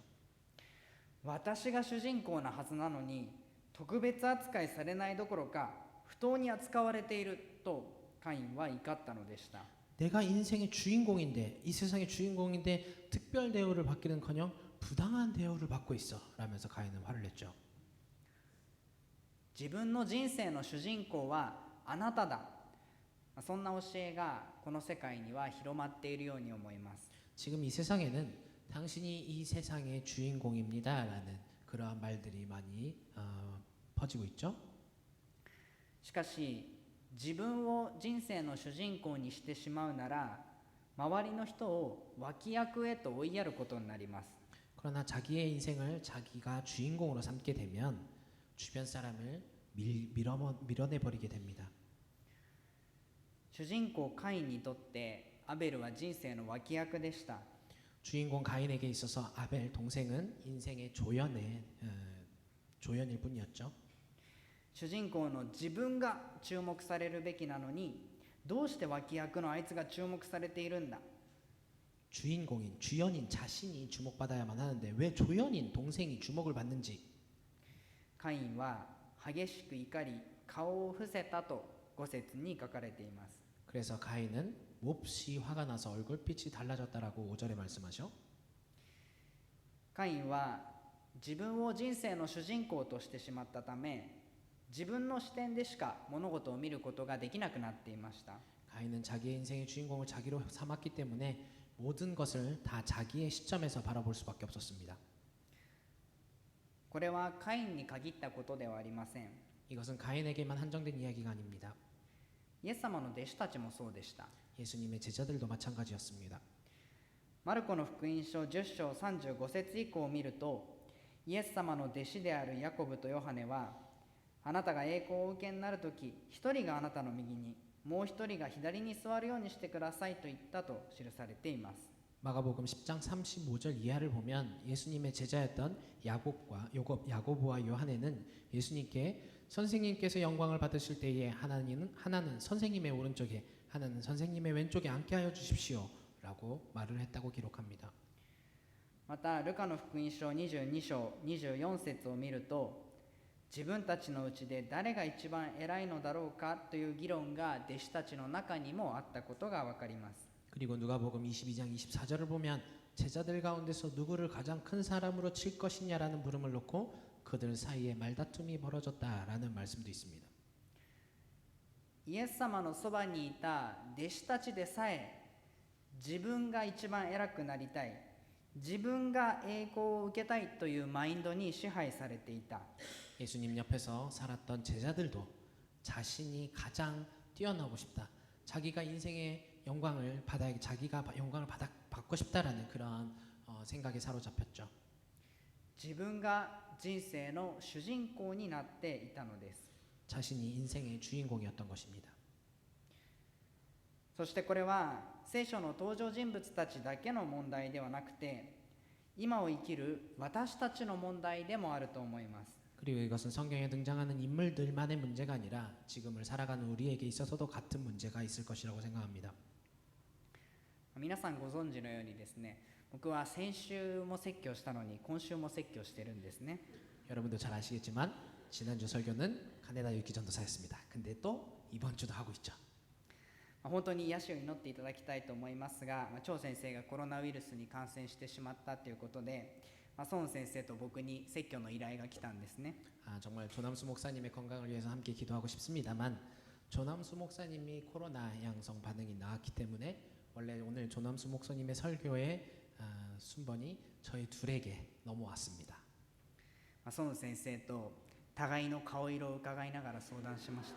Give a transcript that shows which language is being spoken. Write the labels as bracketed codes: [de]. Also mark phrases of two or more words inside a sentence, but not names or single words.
[ja] 私が主人公なはずなのに特別扱いされないどころか不当に扱われているとカインは怒ったのでした。 [ko] 내가 인생의 주인공인데 이 세상의 주인공인데 특별 대우를 받기는커녕 부당한 대우를 받고 있어 라면서 가인은 화를 냈죠. [ja] 自分の人生の主人公はあなただ。そんな教えがこの世界には広まっているように思います。 [ko] 지금 이 세상에는 당신이 이 세상의 주인공입니다 라는 그러한 말들이 많이 퍼지고 있죠. [ja] しかし自分を人生の主人公にしてしまうなら周りの人を脇役へと追いやることになります。 [ko] 그러나 자기의 인생을 자기가 주인공으로 삼게 되면 주변 사람을 밀어내버리게 됩니다. [ja] 主人公カインにとってアベルは人生の脇役でした。 [ko] 주인공 가인에게 있어서 아벨 동생은 인생의 조연일 뿐이었죠. [ja] 主人公の自分が注目されるべきなのにどうして脇役のあいつが注目されているんだ。 [ko] 주연인 자신이 주목받아야만 하는데 왜 조연인 동생이 주목을 받는지. [ja] カインは激しく怒り顔を伏せたと5節に書かれています。 [ko] 그래서 가인은 몹시 화가 나서 얼굴빛이 달라졌다라고 5절에 말씀하죠. [ja] カインは自分を人生の主人公としてしまったため自分の視点でしか物事を見ることができなくなっていました。 [ko] 가인은 자기의 인생의 주인공을 자기로 삼았기 때문에 모든 것을 다 자기의 시점에서 바라볼 수밖에 없었습니다. [ja] これはカインに限ったことではありません。 [ko] 이것은 가인에게만 한정된 이야기가 아닙니다. [ja] イエス様の弟子たちもそうでした。 [ko] 예수님의 제자들도 마찬가지였습니다. [ja] マルコの福音書10章35節以降を見るとイエス様の弟子であるヤコブとヨハネはあなたが栄光をお受けになるとき一人があなたの右にもう一人が左に座るようにしてくださいと言ったと記されています。 [ko] 마가복음 10장 35절 이하를 보면 예수님의 제자였던 야고보와 요한에는 예수님께 선생님께서 영광을 받으실 때에 하나는 선생님의 오른쪽에 하나는 선생님의 왼쪽에 앉게 하여 주십시오 라고 말을 했다고 기록합니다. [ja] またルカの福音書22章24節を見ると自分たちのうちで誰が一番偉いのだろうかという議論が弟子たちの中にもあったことがわかります。 [ko] 그리고 누가복음 22장 24절을 보면 제자들 가운데서 누구를 가장 큰 사람으로 칠 것이냐라는 물음을 놓고 그들 사이에 말다툼이 벌어졌다라는 말씀도 있습니다. [ja] イエス様のそばにいた弟子たちでさえ自分が一番偉くなりたい、自分が栄光を受けたいというマインドに支配されていた。 [ko] 예수님 옆에서 살았던 제자들도 자신이 가장 뛰어나고 싶다, 자기가 인생의 영광을 받아야, 자기가 영광을 받고 싶다라는 그런 생각에 사로잡혔죠. [ja] 自分が人生の主人公になっていたのです。 [ko] 자신이 인생의 주인공이었던 것입니다. [ja] そしてこれは聖書の登場人物たちだけの問題ではなくて、今を生きる私たちの問題でもあると思います。 [ko] 그리고 이것은 성경에 등장하는 인물들만의 문제가 아니라 지금을 살아가는 우리에게 있어서도 같은 문제가 있을 것이라고 생각합니다. [ja] 皆さんご存知のようにですね、僕は先週も説教したのに今週も説教してるんですね。 [ko] 여러분도 잘 아시겠지만 지난주 설교는 카네다 유키 전도사였습니다. 근데 또 이번 주도 하고 있죠. [ja] 本当に癒しを祈っていただきたいと思いますが、張先生がコロナウイルスに感染してしまったということで、孫先生と僕に説教の依頼が来たんですね。 [ko] 정말 조남수 목사님의 건강을 위해서 함께 기도하고 싶습니다만 조남수 목사님이 코로나 양성 반응이 나왔기 때문에 원래 오늘 조남수 목사님의 설교의 순번이 저희 둘에게 넘어왔습니다. [ja] 孫先生と互いの顔色を伺いながら相談しました。